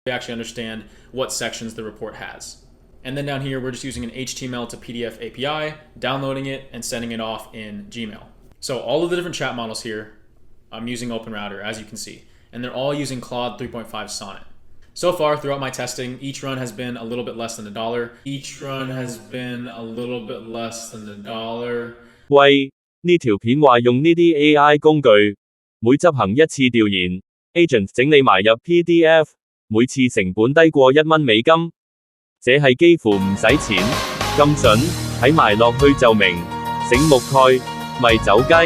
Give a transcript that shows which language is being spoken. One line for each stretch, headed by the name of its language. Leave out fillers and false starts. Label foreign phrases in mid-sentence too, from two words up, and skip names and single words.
English: we actually understand what sections the report has. And then down here, we're just using an HTML to PDF API, downloading it and sending it off in Gmail. So all of the different chat models here, I'm using OpenRouter, as you can see, and they're all using Claude 3.5 Sonnet. So far, throughout my testing, each run has been a little bit less than $1. Each run has been a little bit less than $1.
Cantonese: 喂，呢條片話用呢啲 AI 工具，每執行一次調研 ，agent 整理埋入 PDF， 每次成本低過1蚊美金，這係幾乎唔使錢，咁準，睇埋落去就明，醒目蓋，咪走雞。